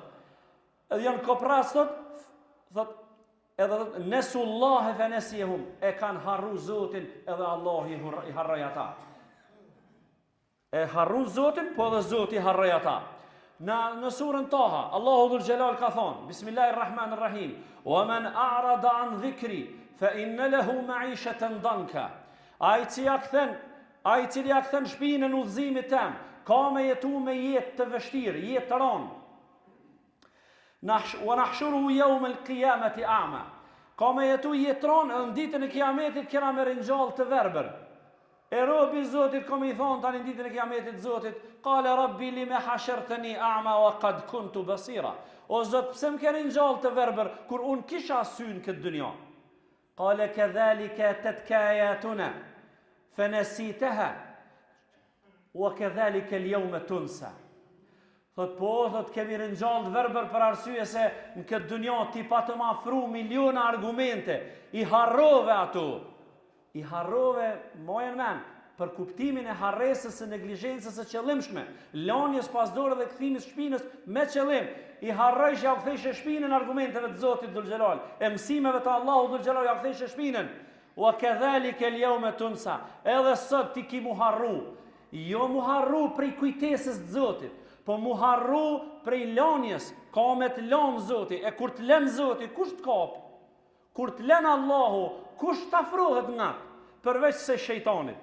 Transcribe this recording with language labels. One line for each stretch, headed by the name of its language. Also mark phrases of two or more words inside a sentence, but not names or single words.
Albanian: Edhe janë kopras, thot, edhe
Arabic: نسوا الله فنسيهم,
Albanian: e kanë harru Zotin, edhe Allah i harroj ata. E harru Zotin, po edhe Zoti i harroj ata. Në surën Taha, Allahu Dhul Gjelal ka thonë, Bismillahirrahmanirrahim,
Arabic: ومن أعرض عن ذكري، فإن له معيشة ضنكا.
Albanian: Ai cili ja kthen shpinën udhëzimit tem, ka me jetu me jetë të vështirë, jetë të ranë.
Arabic: ونحشره يوم القيامة أعمى.
Albanian: Ka me jetu jetë të ranë, në ditën e kiametit kena me ringjallë të verbër. E robi Zotit kom i thonë tani ditën e kiametit Zotit,
Arabic: قال رب لم حشرتني أعمى وقد كنت بصيرا.
Albanian: O Zot, pse më ke ringjallë të verbër kur unë kisha synë këtë dunja?
Arabic: قال كذلك أتتك آياتنا فنسيتها وكذلك اليوم تنسى.
Albanian: Thot po, thot kemi ringjallë të verbër për arsye se në këtë dunja ti pa të ma afru miliona argumente, i harrove ato. I harrove, mojen men, për kuptimin e harresës së neglizhencës së qëllimshme, lanjes pas dore dhe kthimis shpinës me qëllim, i harrojsh ja u kthejsh shpinën argumenteve të Zotit Dhul Gjelal, e mësimeve të Allahu Dhul Gjelal ja u kthejsh shpinën.
Arabic: وكذلك اليوم تنسى,
Albanian: edhe sot ti ki mu harru, jo mu harru prej kujtesës të Zotit, po mu harru prej lanjes, ka me të lanë Zotit, e kur të lenë Zotit, kush të kapë? Kur të lenë Allahu, kush të afrohet nga të, përveç se shejtanit.